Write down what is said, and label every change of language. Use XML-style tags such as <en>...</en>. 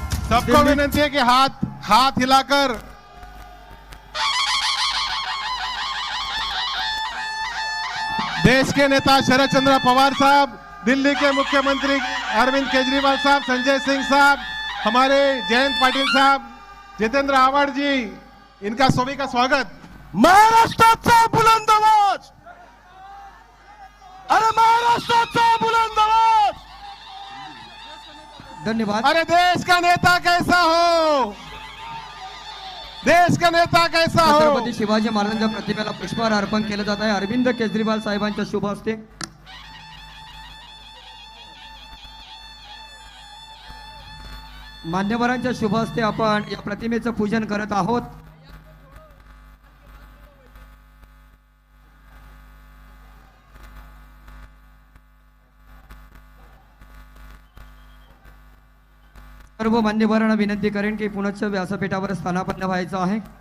<hi>सबको विनंती है कि हाथ हिलाकर देश के नेता शरद चंद्र पवार साहब, दिल्ली के मुख्यमंत्री अरविंद केजरीवाल साहब, संजय सिंह साहब, हमारे जयंत पाटिल साहब, जितेंद्र आव्हाड जी, इनका सभी का स्वागत।</hi> <mr>महाराष्ट्राचा बुलंद आवाज, अरे महाराष्ट्राचा बुलंद आवाज। धन्यवाद।</mr> <hi>अरे देश का नेता कैसा हो, देश का नेता कैसा हो।</hi> <mr>छत्रपती शिवाजी महाराजांच्या प्रतिमेला पुष्पहार अर्पण केलं जात आहे अरविंद केजरीवाल साहेबांच्या शुभ हस्ते। मान्यवरांच्या शुभ हस्ते आपण या प्रतिमेचं पूजन करत आहोत। सर्व मान्यवरांना विनंती करेन की पुनश्च व्यासपीठावर स्थानापन्न व्हायचं आहे।</mr>